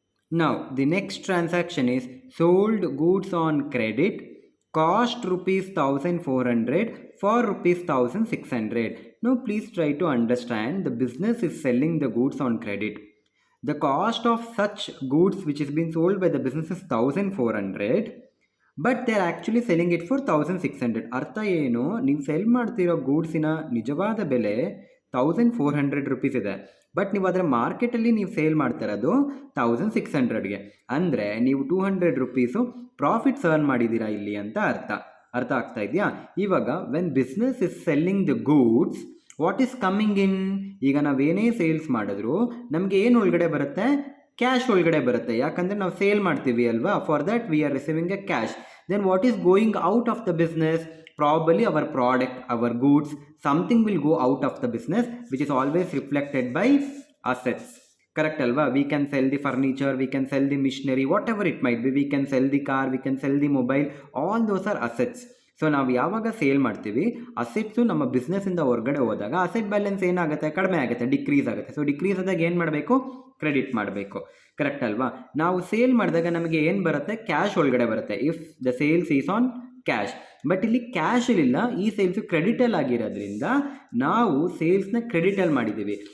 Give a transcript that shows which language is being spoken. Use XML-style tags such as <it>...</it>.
<en>Now the next transaction is sold goods on credit, cost rupees 1,400 for rupees 1,600. Now please try to understand, the business is selling the goods on credit. The cost of such goods which is being sold by the business is 1,400, but they are actually selling it for 1,600.</en> <kn>ಅರ್ಥ ಏನು, ನೀವು cell ಮಾಡ್ತಿರೋ ಗೂಡ್ಸಿನ ನಿಜವಾದ ಬೆಲೆ 1,400 rupees ಇದೆ, but ನೀವು ಅದರ ಮಾರ್ಕೆಟಲ್ಲಿ ನೀವು ಸೇಲ್ ಮಾಡ್ತಿರೋದು 1,600ಗೆ. ಅಂದರೆ ನೀವು 200 ರುಪೀಸು ಪ್ರಾಫಿಟ್ಸ್ ಅರ್ನ್ ಮಾಡಿದ್ದೀರಾ ಇಲ್ಲಿ ಅಂತ ಅರ್ಥ ಆಗ್ತಾ ಇದೆಯಾ? ಇವಾಗ</kn> <en>When business is selling the goods, what is coming in?</en> <kn>ಈಗ ನಾವೇನೇ ಸೇಲ್ಸ್ ಮಾಡಿದ್ರು ನಮಗೆ ಏನು ಒಳಗಡೆ ಬರುತ್ತೆ? ಕ್ಯಾಶ್ ಒಳಗಡೆ ಬರುತ್ತೆ. ಯಾಕಂದರೆ ನಾವು ಸೇಲ್ ಮಾಡ್ತೀವಿ ಅಲ್ವಾ,</kn> <en>For that we are receiving a cash. Then what is going out of the business? Probably our product, our goods, something will go out of the business, which is always reflected by assets. Correct</en> <kn>alva?</kn> <en>We can sell the furniture, we can sell the machinery, whatever it might be. We can sell the car, we can sell the mobile. All those are assets.</en> <kn>So ನಾವು ಯಾವಾಗ sale ಮಾಡ್ತೀವಿ, assets ನಮ್ಮ ಬಿಸ್ನೆಸ್ಸಿಂದ ಹೊರಗಡೆ ಹೋದಾಗ asset balance ಏನಾಗುತ್ತೆ? ಕಡಿಮೆ ಆಗುತ್ತೆ, decrease ಆಗುತ್ತೆ. ಸೊ ಡಿಕ್ರೀಸ್ ಆದಾಗ ಏನು ಮಾಡಬೇಕು? ಕ್ರೆಡಿಟ್ ಮಾಡಬೇಕು. ಕರೆಕ್ಟ್ ಅಲ್ವಾ? ನಾವು ಸೇಲ್ ಮಾಡಿದಾಗ ನಮಗೆ ಏನು ಬರುತ್ತೆ? ಕ್ಯಾಶ್ ಒಳಗಡೆ ಬರುತ್ತೆ,</kn> <en>If the sales is on cash.</en> <kn>But ಇಲ್ಲಿ ಕ್ಯಾಶ್ ಇಲ್ಲ, ಈ ಸೇಲ್ಸು ಕ್ರೆಡಿಟಲ್ಲಿ ಆಗಿರೋದ್ರಿಂದ ನಾವು ಸೇಲ್ಸ್ನ ಕ್ರೆಡಿಟಲ್ಲಿ ಮಾಡಿದ್ದೀವಿ.</kn>